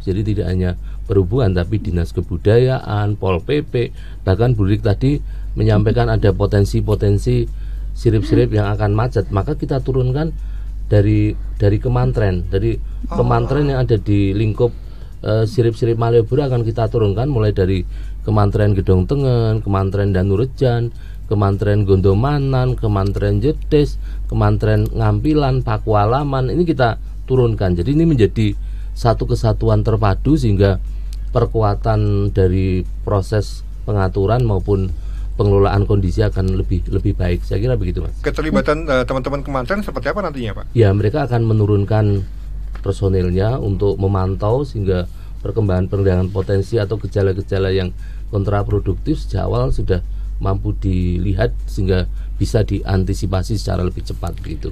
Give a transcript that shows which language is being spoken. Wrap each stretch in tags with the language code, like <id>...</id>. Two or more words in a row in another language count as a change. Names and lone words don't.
<id>Jadi tidak hanya perhubungan tapi Dinas Kebudayaan, Pol PP. Bahkan Bu Rik tadi menyampaikan ada potensi-potensi sirip-sirip yang akan macet. Maka kita turunkan dari Kemantren, dari Kemantren yang ada di lingkup sirip-sirip Malioboro akan kita turunkan mulai dari Kemantren Gedong Tengen, Kemantren Danurejan, Kemantren Gondomanan, Kemantren Jedes, Kemantren Ngampilan, Pakualaman, ini kita turunkan. Jadi ini menjadi satu kesatuan terpadu sehingga perkuatan dari proses pengaturan maupun pengelolaan kondisi akan lebih baik. Saya kira begitu Mas. Keterlibatan teman-teman Kemantren seperti apa nantinya Pak? Ya, mereka akan menurunkan personilnya untuk memantau sehingga perkembangan potensi atau gejala-gejala yang kontraproduktif sejak awal sudah mampu dilihat sehingga bisa diantisipasi secara lebih cepat begitu.</id>